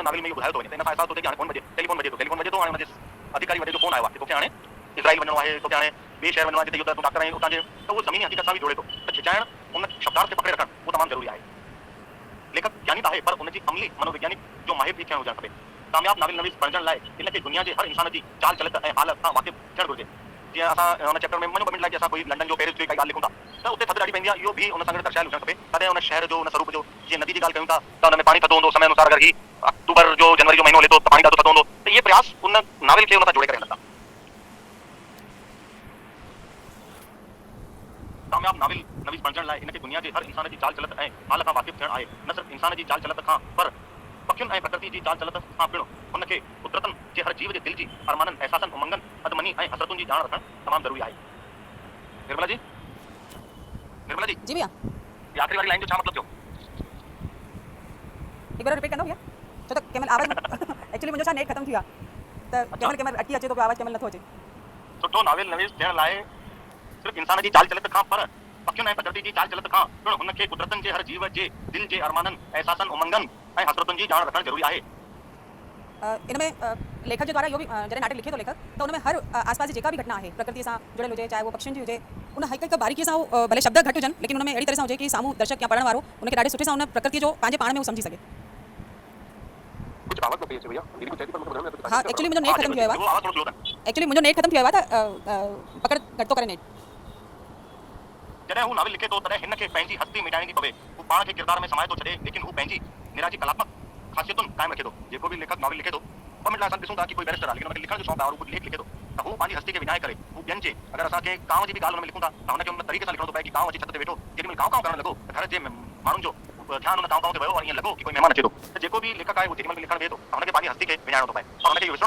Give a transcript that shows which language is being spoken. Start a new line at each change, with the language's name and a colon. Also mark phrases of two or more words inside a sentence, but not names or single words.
Sindhi: नावल में इहो ॿुधायो थो वञे त इन सां अहसासु थो थिए कि हाणे फ़ोन बजे टेलीफोन बजे थो हाणे हुनजे अधिकारी वॾे जो फ़ोन आयो आहे कि तोखे हाणे इज़राइल वञणो आहे तोखे हाणे ॿिए शहर वञणो आहे जिते युद्ध तूं डॉक्टर आहीं उतां जे त उहो ज़मीनी हक़ीक़त सां बि जोड़े थो त खिचाइण उन शब्दार्थ खे पकड़े रखणु उहो तमामु ज़रूरी आहे लेखक ज्ञानी त आहे पर उनजी अमली मनोवैज्ञानिक जो माहिर बि थियणु हुजणु खपे कामयाब नावल नवीस बणजण लाइ इनखे दुनिया जे हर इंसान जी चाल चलत ऐं हालत सां वाक़िफ़ थियणु घुरिजे जीअं असां हुन चैप्टर में मञो ॿ मिंट लाइ असां कोई लंडन जो पेरिस जो काई ॻाल्हि लिखूं था त उते थधि ॾाढी पवंदी आहे इहो बि उन सां गॾु दर्शायल हुजणु खपे तॾहिं उन शहर जो उन स्वरूप जो जीअं नदी जी ॻाल्हि कयूं था त हुन में पाणी थधो हूंदो समय अनुसार अगरि ही अक्टूबर जो जनवरी जो महीनो हले थो त पाणी ॾाढो थधो हूंदो त इहे प्रयास उन नावल खे उन सां जोड़े करे हलंदा कामयाब नावल नवीस बणजण लाइ इनखे दुनिया जे हर इंसान जी चाल चलत ऐं हाल खां वाक़िफ़ थियणु आहे न सिर्फ़ु इंसान जी चाल चलत खां पर पखियुनि ऐं प्रकृति जी चाल चलत खां पिणु उनखे कुदरतनि जे हर जीव जे दिलि जी अरमाननि अहसासनि उमंगनि अदमनी ऐं हसरतुनि जी ॼाण रखणु तमामु ज़रूरी आहे निर्मला जी जी भैया ये आखिरी वाली लाइन जो छा मतिलबु थियो एक बार रिपीट कंदो भैया छो त केमल आवाज़ एक्चुअली मुंहिंजो छा नेट ख़तमु थी वियो आहे त केमल अटकी अचे थो पियो आवाज़ केमल नथो अचे सुठो नावल नवीस थियण लाइ सिर्फ़ु इंसान जी चाल चलत खां पर पखियुनि ऐं प्रकृति जी चाल चलत खां पिणु हुनखे कुदरतनि जे हर जीव जे दिलि जे अरमाननि अहसासनि उमंगनि ऐं हसरतुनि जी ॼाण रखणु ज़रूरी आहे इन में लेखक जे द्वारा इहो बि जॾहिं नाटक लिखे थो लेखक त उन में हर आसपास जी जेका भी घटना आहे प्रकृति सां जुड़ियल हुजे
Hindi: चाहे वो
Sindhi: पक्षियुनि जी हुजे उन हिकु हिकु बारीकीअ सां भले शब्द घटि हुजनि लेकिन उन में अहिड़ी तरह सां हुजे कि साम्हूं दर्शक या पढ़ण वारो उनखे ॾाढे सुठे सां उन प्रकृति जो पंहिंजे पाण में उहो सम्झी सघे कुछ आवाज न अचे भैया दीदी कुछ चई पर मूंखे ॿुधण में हाँ एक्चुअली मुंहिंजो नेट ख़तमु थी वियो आहे आवाज़ थोरो स्लो अथनि एक्चुअली मुंहिंजो नेट ख़तमु थी वियो आहे त पकड़ घटि थो करे नेट जॾहिं हू नावल लिखे थो तॾहिं हिन खे पंहिंजी हस्ती मिटाइणी थी पवे हू पाण खे किरदार में समाए थो छॾे लेकिन हू पंहिंजी निराजी कलात्मक ख़ासियतुनि क़ाइमु रखे थो जेको बि लेखक नावल लिखे थो पर मैं असां ॾिसूं था कि कोई बैरिस्टर आहे लेकिन उनखे लिखण जो शौक़ु आहे और उहो लेख लिखे थो त हू पंहिंजी हस्ती खे विञाए करे हू ॿियनि जे अगरि असांखे गांव जी बि ॻाल्हि हुन में लिखूं था त हुनखे उन तरीक़े सां लिखणो थो पए कि गांव अची छत ते वेठो केॾी महिल कांव करणु लॻो त घर जे माण्हुनि जो ध्यानु हुन कांव ते वियो और ईअं लॻो कि कोई महिमान अचे थो त जेको बि लेखक आहे उहो जेॾी महिल लिखणु वेहे थो त हुनखे पंहिंजी हस्ती खे विञाइणो थो पए और हुनखे इहो विसरणो थो